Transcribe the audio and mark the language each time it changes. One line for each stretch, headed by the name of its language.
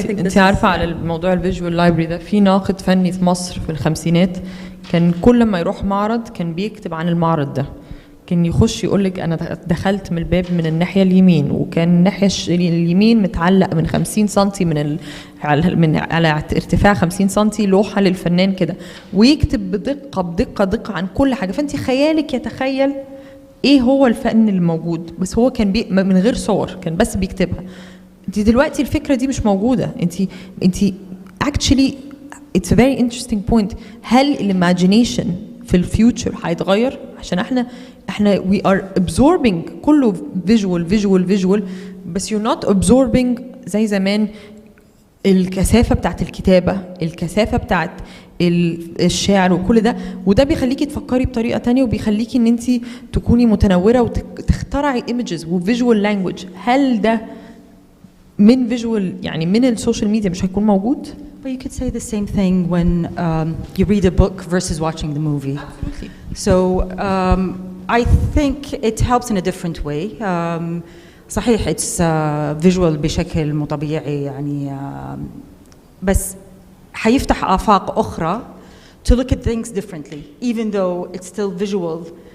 Arabic: أنت عارفة على الموضوع الفيجوال لايبرري ده، في ناقد فني في مصر في الخمسينات كان كل ما يروح معرض كان بيكتب عن المعرض ده، كان يخش يقولك أنا دخلت من الباب من الناحية اليمين، وكان الناحية اليمين متعلق من 50 سنتي على ارتفاع 50 سنتي لوحة للفنان كده، ويكتب بدقة عن كل حاجة. فأنت خيالك يتخيل إيه هو الفن الموجود، بس هو كان من غير صور، كان بس بيكتبها. أنت دلوقتي الفكرة دي مش موجودة. أنت
English: actually it's a very interesting point.
Arabic: هل الإيماجينيشن في الفيوتشر هيتغير؟ عشان احنا
English: we are absorbing
Arabic: كله visual بس
English: you're not absorbing
Arabic: زي زمان الكثافة بتاعت الكتابة، الكثافة بتاعت الشعر وكل ده، وده بيخليكي تفكري بطريقة تانية، وبيخليكي ان انت تكوني متنورة وتخترعي images وvisual language. هل ده من visual يعني من السوشيال ميديا مش هيكون موجود؟
English: But you could say the same thing when you read a book versus watching the movie. Absolutely. So I think it helps in a different way.
Arabic: صحيح
English: it's visual
Arabic: بشكل مو طبيعي يعني، بس حيفتح آفاق أخرى
English: to look at things differently even though it's still visual.